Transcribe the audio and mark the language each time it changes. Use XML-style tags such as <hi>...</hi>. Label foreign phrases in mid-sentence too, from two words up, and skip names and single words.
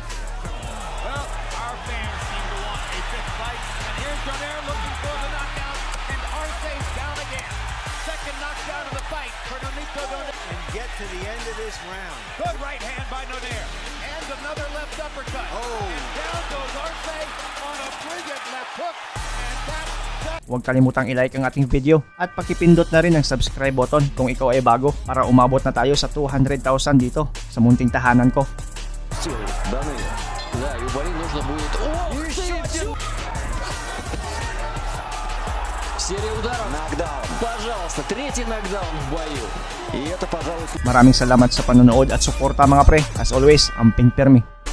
<en>Well, our fans seem to want a fifth fight, and here's Donaire looking for the knockout, and Arce's down again. Second knockdown of the fight for Nonito Donaire. And get to the end of this round. Good right hand by Donaire, and another left uppercut. And down goes Arce on a brilliant left hook, and that.</en> <tl>Huwag kalimutang i-like ang ating video at pakipindot na rin ang subscribe button kung ikaw ay bago para umabot na tayo sa 200,000 dito sa munting tahanan ko.</tl> <ru>Да, и Убарин нужно будет... Серия ударов. Нокдаун. Пожалуйста, третий нокдаун в бою. И это, пожалуй...</ru> <tl>Maraming salamat sa panonood at suporta mga pre.</tl> <en>As always,</en> <ceb>amping permi.</ceb>